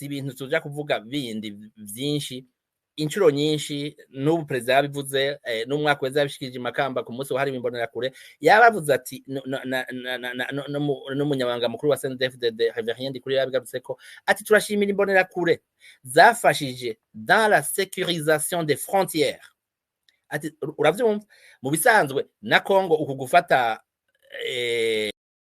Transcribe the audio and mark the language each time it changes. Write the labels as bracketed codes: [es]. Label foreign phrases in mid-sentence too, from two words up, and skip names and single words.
[rn] ibintu tuja kuvuga bindi vyinshi inshuro nyinshi n'ubu president yabivuze n'umwaka weza yabishikije makamba ku munsi wahari imbonera kure yabavuze ati n'umunyabanga mukuru wa CNDD-FDD Reverien Ndikuri yabigarutse ko ati turashimira imbonera kure zafashije [fr] dans la sécurisation des frontières [rn] ati uravyumva mu bisanzwe na Kongo uku gufata